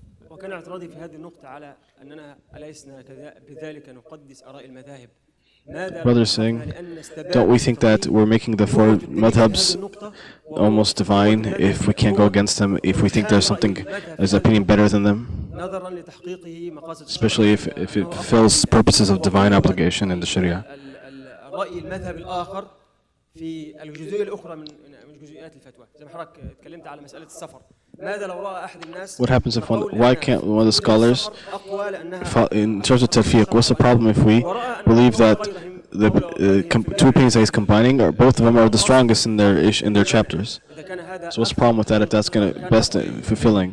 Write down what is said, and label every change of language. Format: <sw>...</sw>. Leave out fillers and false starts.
<ar>وكان اعتراضي في هذه النقطة على أننا أليسنا بذلك نقدس آراء المذاهب.</ar> <en>Brothers saying, don't we think that we're making the 4 madhabs almost divine if we can't go against them, if we think there's an opinion better than them? Especially if it fulfills purposes of divine obligation in the Shareeah.</en> <ar>رأي المذهب الآخر في الجزئية الأخرى من جزئيات الفتوى. زي ما حضرتك اتكلمت على مسألة السفر. ماذا لو رأى أحد الناس</ar> <en>What happens if why can't one of the scholars, in terms of talfiq, what's the problem if we believe that two opinions that he's combining, or both of them are the strongest in their chapters.</en> <ar>إذا كان هذا</ar> <en>So what's the problem with that if that's going to best fulfilling?</en>